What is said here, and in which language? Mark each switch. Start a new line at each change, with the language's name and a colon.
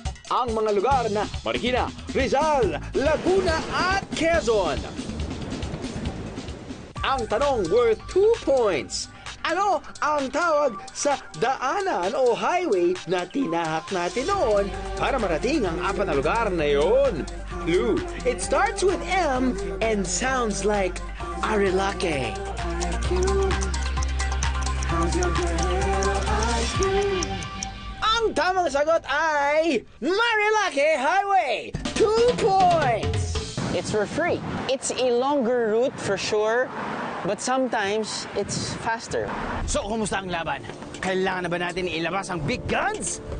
Filipino: Ang mga lugar na Marikina, Rizal, Laguna at Quezon. Ang tanong
English: worth 2 points.
Filipino: Ano ang tawag sa daanan o highway na tinahak natin noon para marating ang 4 na lugar na yon?
English: Clue, it starts with M and sounds like Arilake.
Filipino: Ang tamang sagot ay Marilake Highway!
English: 2 points! It's for free. It's a longer route for sure, but sometimes it's faster. So,
Filipino: kumusta ang laban? Kailangan na ba natin ilabas ang
English: big guns?